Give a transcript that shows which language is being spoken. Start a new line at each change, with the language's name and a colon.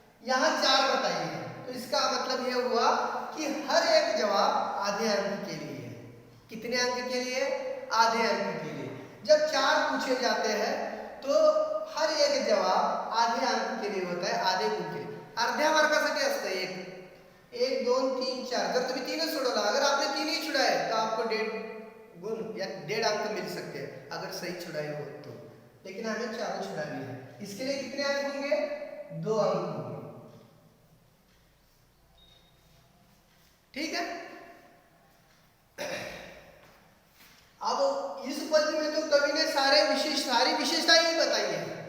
Hindi: यहां 4 बताई है, तो इसका मतलब यह हुआ कि हर एक जवाब आधे अंक के लिए है। कितने अंक के लिए, आधे अंक के लिए। जब 4 पूछे जाते हैं तो हर एक जवाब आधे अंक के लिए होता है, आधे गुण के लिए।
Marathi: अर्ध्या मार्कासाठी असतं एक 1 2 3 4। जर तुम्ही 3 सोडवला,
Hindi: अगर आपने 3 ही छुड़ाए तो आपको 1.5 गुण या 1.5 अंक मिल सकते हैं, अगर सही छुड़ाए हो तो। लेकिन हमें 4 छुड़ानी है, इसके लिए कितने अंक होंगे, 2 अंक होंगे। ठीक है, अब इस पद्य में तो कवि ने सारी विशेषताएं ही बताई है।